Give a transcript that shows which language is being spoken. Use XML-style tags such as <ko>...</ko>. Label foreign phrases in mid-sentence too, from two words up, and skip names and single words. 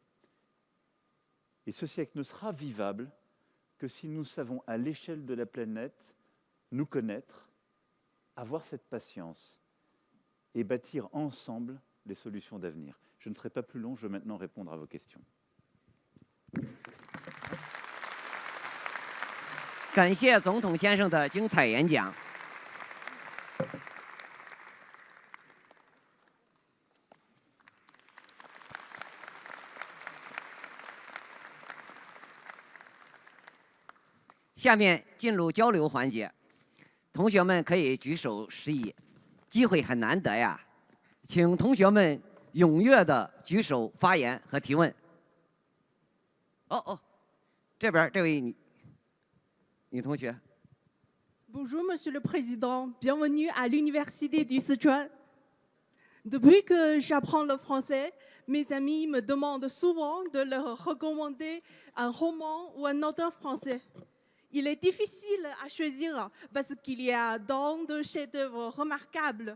<fr>Et ce siècle ne sera vivable que si nous savons, à l'échelle de la planète, nous connaître, avoir cette patience et bâtir ensemble les solutions d'avenir. Je ne serai pas plus long, je vais maintenant répondre à vos questions.</fr> <zh>感谢总统先生的精彩演讲。下面进入交流环节，同学们可以举手示意，机会很难得呀，请同学们踊跃的举手发言和提问。这边这位女同学。</zh> <fr>Bonjour, Monsieur le Président. Bienvenue à l'Université du Sichuan. Depuis que j'apprends le français, mes amis me demandent souvent de leur recommander un roman ou un auteur français. Il est difficile à choisir parce qu'il y a tant de chefs-d'œuvre remarquables.</fr>